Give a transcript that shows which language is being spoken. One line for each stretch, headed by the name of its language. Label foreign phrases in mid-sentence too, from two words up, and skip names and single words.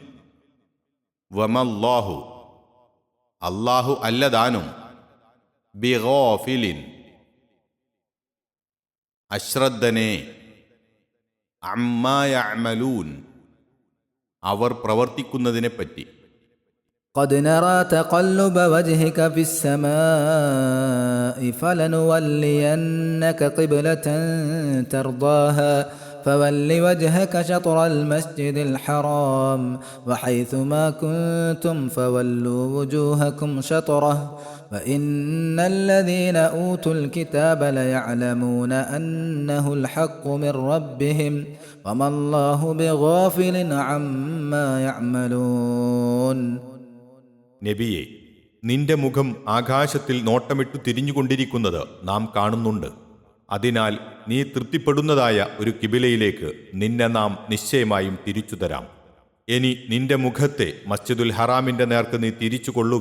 Malayalam: വമല്ലാഹു, അല്ലാഹു അല്ലതാനും. ബിഗാഫിലിൻ, അശ്രദ്ധനെ.
Arabic: عما يعملون,
Malayalam: അവർ പ്രവർത്തിക്കുന്നതിനെപ്പറ്റി.
Arabic: قد نرى تقلب وجهك في السماء فلنولينك قبلة ترضاها فول وجهك شطر المسجد الحرام وحيث ما كنتم فولوا وجوهكم شطره وإن الذين أوتوا الكتاب ليعلمون أنه الحق من ربهم وما الله بغافل عما يعملون.
Malayalam: നബിയെ, നിന്റെ മുഖം ആകാശത്തിൽ നോട്ടമിട്ടു തിരിഞ്ഞുകൊണ്ടിരിക്കുന്നത് നാം കാണുന്നുണ്ട്. അതിനാൽ നീ തൃപ്തിപ്പെടുന്നതായ ഒരു കിബിലയിലേക്ക് നിന്നെ നാം നിശ്ചയമായും തിരിച്ചു തരാം. ഇനി നിന്റെ മുഖത്തെ മസ്ജിദുൽ ഹറാമിൻ്റെ നേർക്ക് നീ തിരിച്ചു കൊള്ളുക.